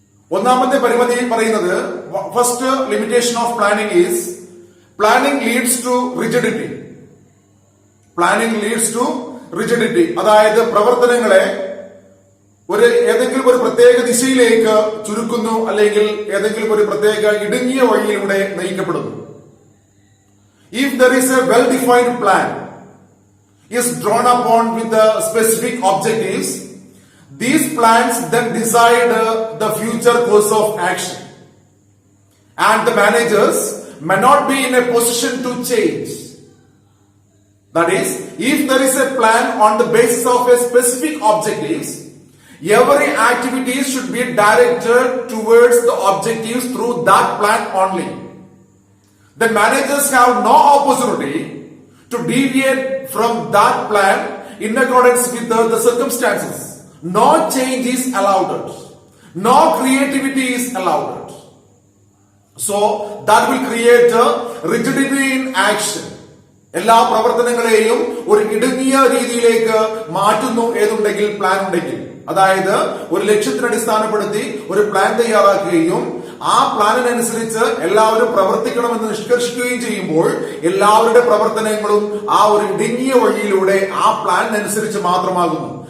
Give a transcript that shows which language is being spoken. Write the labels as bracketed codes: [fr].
[ml] ഒന്നാമത്തെ പരിമിതി പറയുന്നത്, [en] First limitation of planning is planning leads to rigidity. Planning leads to rigidity, [ml] അതായത് പ്രവർത്തനങ്ങളെ ഏതെങ്കിലും ഒരു പ്രത്യേക ദിശയിലേക്ക് ചുരുക്കുന്നു, അല്ലെങ്കിൽ ഏതെങ്കിലും ഒരു പ്രത്യേക ഇടുങ്ങിയ വഴിയിലൂടെ നയിക്കപ്പെടുന്നു. [en] If there is a well defined plan is drawn upon with the specific objectives, these plans then decide the future course of action, and the managers may not be in a position to change. That is, if there is a plan on the basis of a specific objectives, every activity should be directed towards the objectives through that plan only. The managers have no opportunity to deviate from that plan in accordance with the circumstances. No change is allowed. No creativity is allowed. So that will create a rigidity in action. [ml] എല്ലാ പ്രവർത്തനങ്ങളെയും ഒരു ഇടുങ്ങിയ രീതിയിലേക്ക് മാറ്റുന്നു ഏതുണ്ടെങ്കിൽ plan ഉണ്ടെങ്കിൽ. അതായത് ഒരു ലക്ഷ്യത്തിന് അടിസ്ഥാനപ്പെടുത്തി ഒരു പ്ലാൻ തയ്യാറാക്കുകയും ആ പ്ലാനിനനുസരിച്ച് എല്ലാവരും പ്രവർത്തിക്കണമെന്ന് നിഷ്കർഷിക്കുകയും ചെയ്യുമ്പോൾ എല്ലാവരുടെ പ്രവർത്തനങ്ങളും ആ ഒരു ഇടുങ്ങിയ വഴിയിലൂടെ ആ പ്ലാനിനനുസരിച്ച് മാത്രമാകുന്നു.